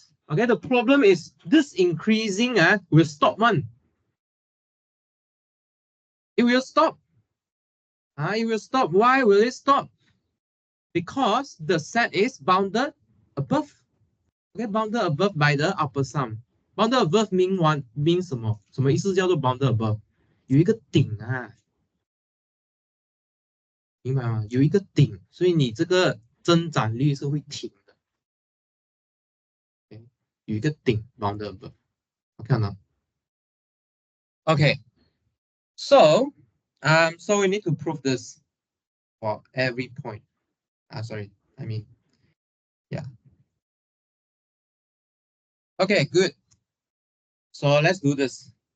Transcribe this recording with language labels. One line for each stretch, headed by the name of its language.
English: Okay, the problem is this increasing will stop one. It will stop. It will stop. Why will it stop? Because the set is bounded above. Okay, bounded above by the upper sum. Bounded above means
Chinese: 什么？什么意思叫做 bounded above？ 有一个顶明白吗？有一个顶，所以你这个增长率是会停的。
English: Okay?
Chinese: 有一个顶 bounded above。 看到 ？Okay.
English: So we need to prove this for every point. Sorry, yeah. Okay, good. So let's do this.